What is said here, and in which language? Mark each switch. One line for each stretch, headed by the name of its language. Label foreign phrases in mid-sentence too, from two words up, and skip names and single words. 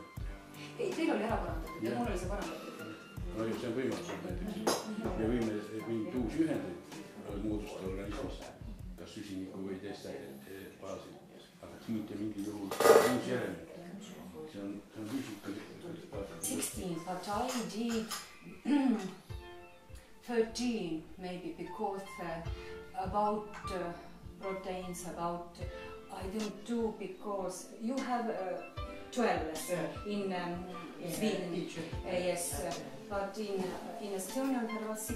Estonian: Ei, teil oli ära parandatud ja mul oli see parandatud. No ju, see on võimatus näiteks. Me võime uusi ühendeid moodustada organismist, kas süsiniku või teiste baasil, aga mitte mingil juhul uusi elemente. See on füüsika. 16,
English: but I did 13 maybe because about proteins, about I don't do because you have 12 in Sweden, yes, but in Estonia there was